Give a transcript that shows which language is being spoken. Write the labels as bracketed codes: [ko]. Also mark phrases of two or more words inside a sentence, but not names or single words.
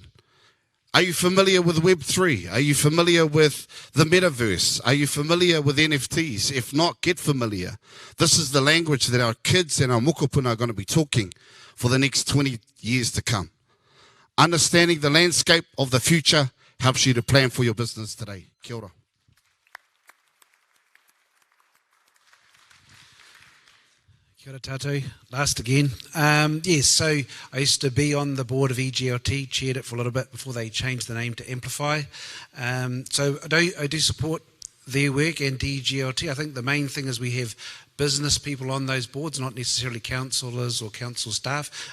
[en] Are you familiar with Web3? Are you familiar with the metaverse? Are you familiar with NFTs? If not, get familiar. This is the language that our kids and our mokopuna are going to be talking for the next 20 years to come. Understanding the landscape of the future helps you to plan for your business today. [mi] Kia ora. Kia ora tātou, [en] last again. Yes, so I used to be on the board of EGLT, chaired it for a little bit before they changed the name to Amplify. So I do support their work and EGLT. I think the main thing is we have business people on those boards, not necessarily councillors or council staff.